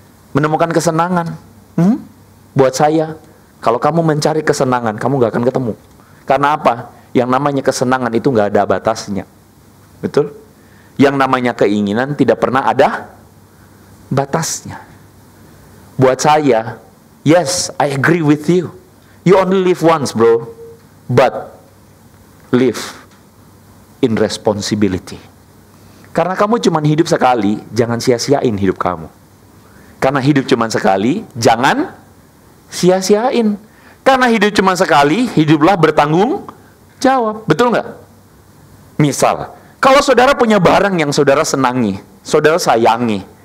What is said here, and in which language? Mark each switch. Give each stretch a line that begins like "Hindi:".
Indonesian: Menemukan kesenangan? Buat saya, kalau kamu mencari kesenangan, kamu nggak akan ketemu. Karena apa? Yang namanya kesenangan itu nggak ada batasnya. Betul? Yang namanya keinginan tidak pernah ada batasnya. Buat saya,
English: yes, I agree with you. You only live once, bro. But live in responsibility.
Indonesian: Karena kamu cuma hidup sekali, jangan sia-siain hidup kamu. Karena hidup cuma sekali, jangan sia-siain. Karena hidup cuma sekali, hiduplah bertanggung jawab. Betul nggak? Misal, kalau saudara punya barang yang saudara senangi, saudara sayangi.